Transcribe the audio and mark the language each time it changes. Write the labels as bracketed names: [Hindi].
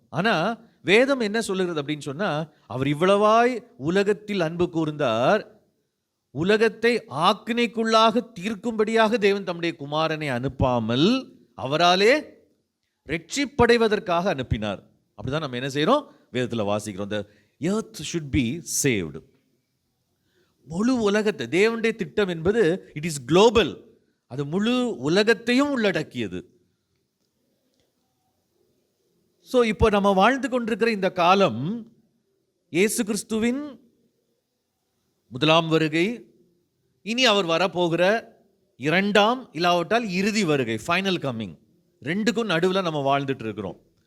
[Tamil] ஆனால் வேதம் என்ன சொல்லுகிறது அப்படின்னு சொன்னா, அவர் இவ்வளவாய் உலகத்தில் அன்பு கூர்ந்தார், உலகத்தை ஆக்கினைக்குள்ளாக தீர்க்கும்படியாக தேவன் தம்முடைய குமாரனை அனுப்பாமல் அவராலே ரட்சிப்படைவதற்காக அனுப்பினார். அப்படிதான் நம்ம என்ன செய்யறோம், வேதத்தில் வாசிக்கிறோம். [English] The earth should be saved. [Tamil] முழு உலகத்தை, தேவனுடைய திட்டம் என்பது இட் இஸ் குளோபல், அது முழு உலகத்தையும் உள்ளடக்கியது. ஸோ இப்போ நம்ம வாழ்ந்து கொண்டிருக்கிற இந்த காலம் இயேசு கிறிஸ்துவின் முதலாம் வருகை, இனி அவர் வரப்போகிற இரண்டாம் இல்லாவிட்டால் இறுதி வருகை, ஃபைனல் கம்மிங், ரெண்டுக்கும் நடுவில் நம்ம வாழ்ந்துட்டு இருக்கிறோம்.